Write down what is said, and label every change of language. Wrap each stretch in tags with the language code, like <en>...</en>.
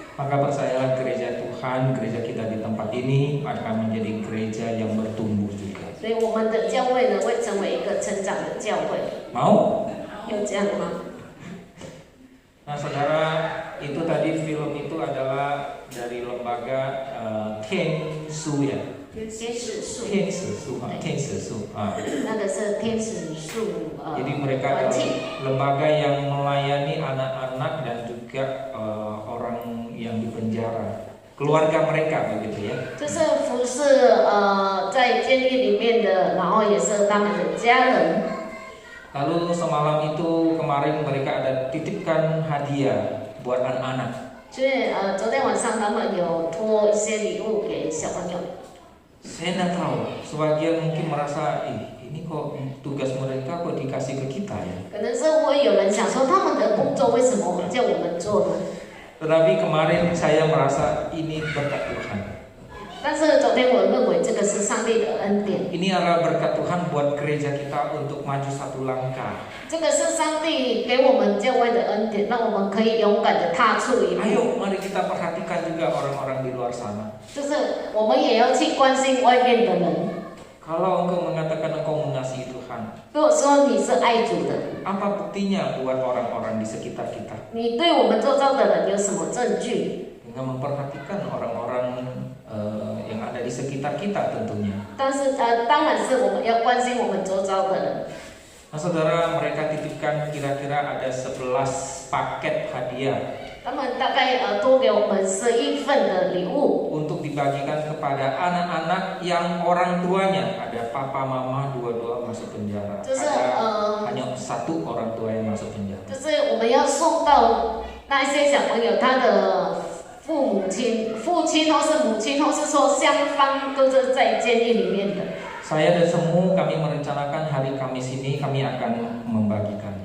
<id>Maka percayalah gereja Tuhan, gereja kita di tempat ini akan menjadi gereja yang bertumbuh juga.</id> <zh>所以我们的教会呢，会成为一个成长的教会。</zh> <id>Mau?</id> <zh>有这样吗？</zh> <id>Nah, saudara, itu tadi film itu adalah dari lembaga Tiansu ya.</id> <zh>天使树。</zh> <id>Tiansu.</id> <zh>那个是天使树</zh> <id>Jadi mereka adalah lembaga yang melayani anak-anak dan juga orang yang di penjara, keluarga mereka begitu ya.</id> <zh>就是服侍在监狱里面的，然后也是他们的家人。</zh> <id>Lalu semalam itu kemarin mereka ada titipkan hadiah buat anak-anak.</id> <zh>所以昨天晚上他们有托一些礼物给小朋友。</zh> <id>Saya tidak tahu, sebagian mungkin merasa, ini kok tugas mereka kok dikasih ke kita ya.</id> <zh>可能是会有人想说，他们的工作为什么叫我们做呢？</zh> <id>Tetapi kemarin saya merasa ini berkat Tuhan.</id> <zh>但是昨天我认为这个是上帝的恩典。</zh> <id>Ini adalah berkat Tuhan buat gereja kita untuk maju satu langkah.</id> <zh>这个是上帝给我们教会的恩典，让我们可以勇敢的踏出一步。</zh> <id>Ayo, mari kita perhatikan juga orang-orang di luar sana.</id> <zh>就是我们也要去关心外面的人。</zh> <id>Kalau engkau mengatakan engkau mengasihi Tuhan,</id> <zh>如果说你是爱主的，</zh> <id>apa buktinya buat orang-orang di sekitar kita?</id> <zh>你对我们周遭的人有什么证据？</zh> <id>dengan memperhatikan orang-orang yang ada di sekitar kita tentunya.</id> <zh>但是当然是我们要关心我们周遭的人。</zh> <id>Nah saudara, mereka titipkan kira-kira ada 11 paket hadiah</id> <zh>他们大概多给我们11份的礼物，</zh> <id>untuk dibagikan kepada anak-anak yang orang tuanya ada papa mama dua-dua masuk penjara,</id> <zh>就是</zh> <id>ada hanya satu orang tua yang masuk penjara.</id> <zh>就是我们要送到那一些小朋友他的父亲或是母亲，或是说双方都是在监狱里面的。</zh> <id>Saya dan Semu kami merencanakan hari Kamis ini kami akan membagikannya.</id>